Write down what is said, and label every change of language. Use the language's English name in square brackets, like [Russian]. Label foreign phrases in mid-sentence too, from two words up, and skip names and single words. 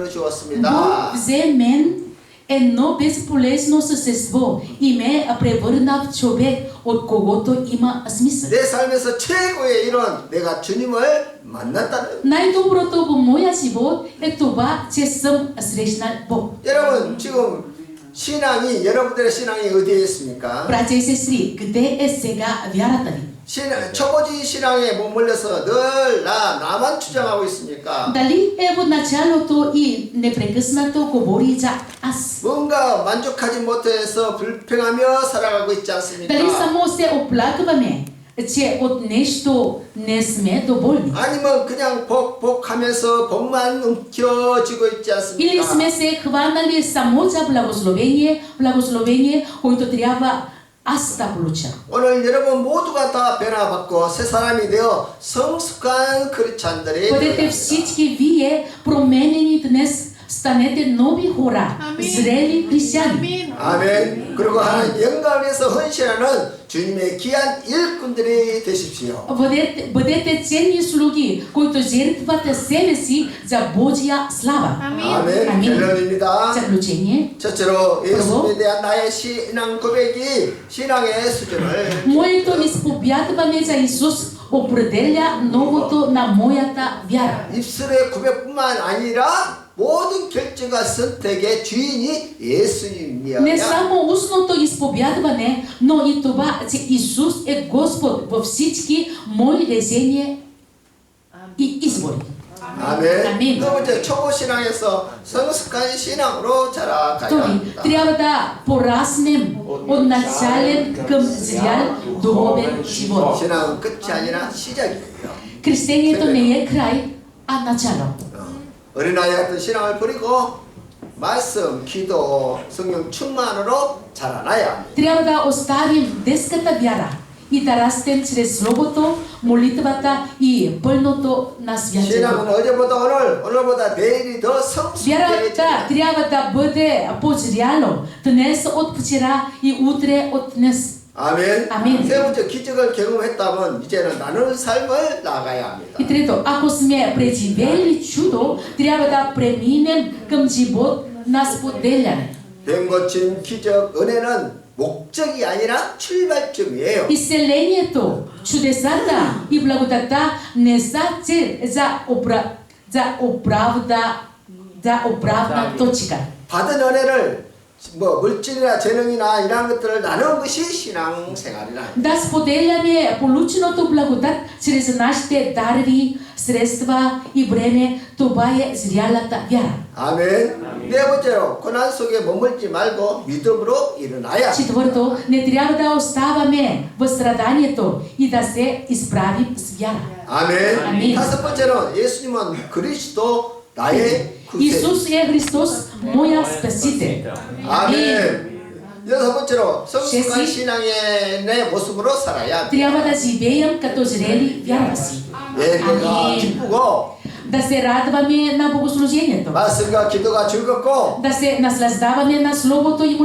[Bulgarian] Бог [Korean] 주었습니다. [Bulgarian] взе мен, едно безполезно същество, и ме превърна в човек, от когото има смисъл. [Korean] 내 삶에서 최고의 일은 내가 주님을 만났다는. [Bulgarian] Най-доброто в моя живот е това, че съм срещнал Бог. [Korean] 여러분 지금 신앙이 여러분들의 신앙이 어디에 있습니까? [Bulgarian] Братя и сестри, къде е сега вярата ви? [Korean] 초보지 신앙에 머물러서 늘 나만 주장하고 있습니까? [Bulgarian] Дали е в началото и непрекъснато говори за аз? [Korean] 뭔가 만족하지 못해서 불평하며 살아가고 있지 않습니까? [Bulgarian] Дали само се оплакваме, че от нещо не сме доволни? [Korean] 아니면 그냥 복하면서 복만 움켜쥐고 있지 [Bulgarian] Или [Korean] 않습니까? [Bulgarian] сме се хванали само за благословение, което трябва аз да получа? [Korean] 오늘 여러분 모두가 다 변화받고 새 사람이 되어 성숙한 크리스찬들이 [Bulgarian] Бъдете всички вие променени днес станете нови хора, зрели християни. [Korean] 아멘. 그리고 하나님 영광을 위해서 헌신하는 주님의 귀한 일꾼들이 되십시오. [Bulgarian] Бъдете ценни слуги, които жертват себе си за Божия слава. [Korean] 아멘. 아멘. 결론입니다. [Bulgarian] Заключение. [Korean] 첫째로 예수님에 대한 나의 신앙 고백이 신앙의 수준을 [Bulgarian] Моето изповядване за Исус определя новото на моята вяра. [Korean] 입술의 고백뿐만 아니라 모든 결정과 선택의 주인이 예수님이야. [Bulgarian] Не само устното изповядване, но и това, че Исус е Господ във всички мои решения и избори. [Korean] 아멘. 아멘. 두 번째 초보 신앙에서 성숙한 신앙으로 자라가야 [Bulgarian] Втори, [Korean] 합니다. [Bulgarian] трябва да пораснем от начален към зрял духовен живот. [Korean] 신앙은 끝이 아니라 시작이에요. [Bulgarian] Кръщението не е край, а начало. [Korean] 어린아이 같은 신앙을 버리고 말씀, 기도, 성령 충만으로 자라나야 합니다. [Bulgarian] Трябва да оставим детската вяра и да растем чрез Словото, молитвата и пълното на Святия [Korean] 신앙은 [Bulgarian] Дух. [Korean] 어제보다 오늘보다 내일이 더 성숙해져야 [Bulgarian] Вярата трябва да бъде по-зряло днес от вчера и утре от днес. [Korean] 아멘. 아멘. 세 번째 기적을 경험했다면 이제는 나누는 삶을 나가야 합니다. [Bulgarian] И трето, ако сме преживели чудо, трябва да преминем към живот на споделяне. [Korean] 뱀 고침 기적 은혜는 목적이 아니라 출발점이에요. [Bulgarian] Изцелението, чудесата и благодата не са цел за оправна точка. [Korean] 받은 은혜를 뭐 물질이나 재능이나 이런 것들을 나누는 것이 신앙생활이라. [Bulgarian] Да споделяме полученото благодат чрез нашите дарби, средства и време, това е зрялата вяра. [Korean] 아멘. 네 번째로 고난 속에 머물지 말고 믿음으로 일어나야. [Bulgarian] Четвърто, не трябва да оставаме в страданието и да се изправим с вяра. [Korean] 아멘. 아멘. 다섯 번째로 예수님은 그리스도 나의 구세. [Bulgarian] Исус е Христос, моя Спасител. [Korean] 아멘. 여섯 번째로 성숙한 셰시. 신앙의 내 모습으로 살아야 돼. [Bulgarian] Трябва да живеем като зрели вяра си. [Korean] 예배가 아멘. 기쁘고 [Bulgarian] Да се радваме на богослужението. [Korean] 말씀과 기도가 즐겁고 [Bulgarian] Да се наслаждаваме на Словото и